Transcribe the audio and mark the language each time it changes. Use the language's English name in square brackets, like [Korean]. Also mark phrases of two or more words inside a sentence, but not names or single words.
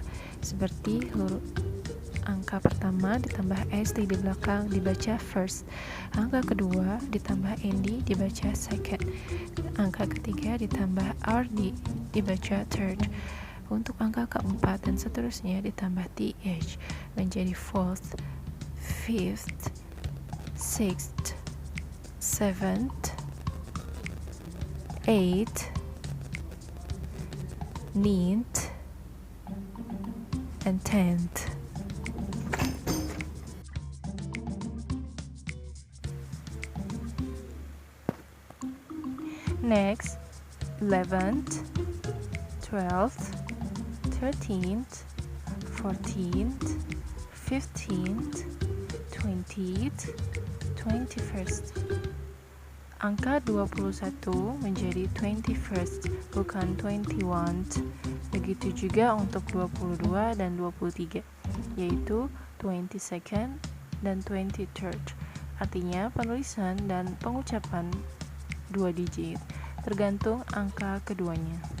[Indonesian] Seperti huruf angka pertama ditambah ST di belakang dibaca first. Angka kedua ditambah ND dibaca second. Angka ketiga ditambah RD dibaca third. Untuk angka keempat dan seterusnya ditambah TH menjadi [English] fourth, fifth, sixth, seventh, eighth, ninth, and 10th. [Indonesian] Next, 11th, 12th, 13th, 14th, 15th, 20th, 21st. Angka 21 menjadi 21st, bukan 21th. Begitu juga untuk 22 dan 23, yaitu 22nd dan 23rd. Artinya penulisan dan pengucapan 2 digit, tergantung angka keduanya.